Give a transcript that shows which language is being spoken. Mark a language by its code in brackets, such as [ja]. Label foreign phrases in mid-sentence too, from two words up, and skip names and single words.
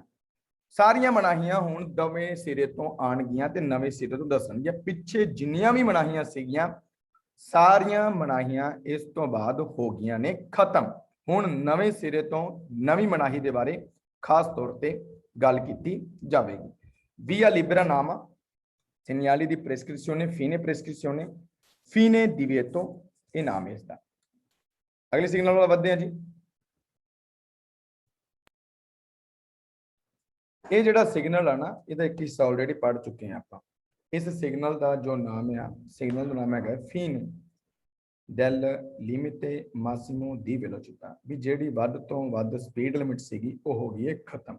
[pa] ਸਾਰੀਆਂ ਮਨਾਹੀਆਂ ਹੁਣ ਨਵੇਂ ਸਿਰੇ ਤੋਂ ਆਣਗੀਆਂ ਤੇ ਨਵੇਂ ਸਿਰੇ ਤੋਂ ਦੱਸਣਗੀਆਂ। ਪਿੱਛੇ ਜਿੰਨੀਆਂ ਵੀ ਮਨਾਹੀਆਂ ਸੀਗੀਆਂ ਸਾਰੀਆਂ ਮਨਾਹੀਆਂ ਇਸ ਤੋਂ ਬਾਅਦ ਹੋ ਗਈਆਂ ਨੇ ਖਤਮ। ਹੁਣ ਨਵੇਂ ਸਿਰੇ ਤੋਂ ਨਵੀਂ ਮਨਾਹੀ ਦੇ ਬਾਰੇ ਖਾਸ ਤੌਰ ਤੇ ਗੱਲ ਕੀਤੀ ਜਾਵੇਗੀ। [it] via libera [pa] ਨਾਮ ਆ [it] segnali di prescrizione, fine prescrizione, fine divieto, [pa] ਇਹ ਨਾਮ ਹੈ ਇਸਦਾ। ਅਗਲੇ ਸਿਗਨਲ ਵੱਲ ਵਧਦੇ ਹਾਂ ਜੀ। ਇਹ ਜਿਹੜਾ ਸਿਗਨਲ ਆ ਨਾ ਇਹਦਾ ਇੱਕ ਹਿੱਸਾ ਆਲਰੇਡੀ ਪੜ੍ਹ ਚੁੱਕੇ ਆ ਆਪਾਂ। ਇਸ ਸਿਗਨਲ ਦਾ ਜੋ ਨਾਮ ਆ, ਸਿਗਨਲ ਦਾ ਨਾਮ ਹੈਗਾ [it] fine del limite massimo di velocità, [pa] ਵੀ ਜਿਹੜੀ ਵੱਧ ਤੋਂ ਵੱਧ [en] speed limit [pa] ਸੀਗੀ ਉਹ ਹੋ ਗਈ ਹੈ ਖਤਮ।